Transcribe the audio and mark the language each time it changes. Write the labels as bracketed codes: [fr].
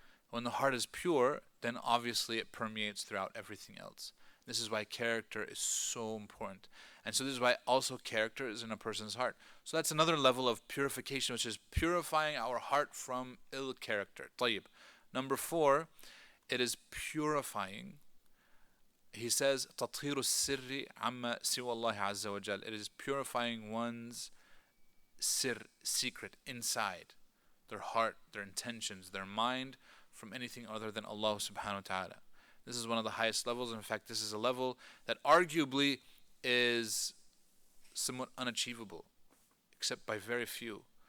[en] When the heart is pure, then obviously it permeates throughout everything else. This is why character is so important. And so this is why also character is in a person's heart. So that's another level of purification, which is purifying our heart from ill character. طيب. Number 4, it is purifying. He says, [ar] تطهير السر عما سوى الله عز وجل. [en] It is purifying one's secret, inside, their heart, their intentions, their mind, from anything other than Allah subhanahu wa ta'ala. This is one of the highest levels. In fact, this is a level that arguably is somewhat unachievable, except by very few.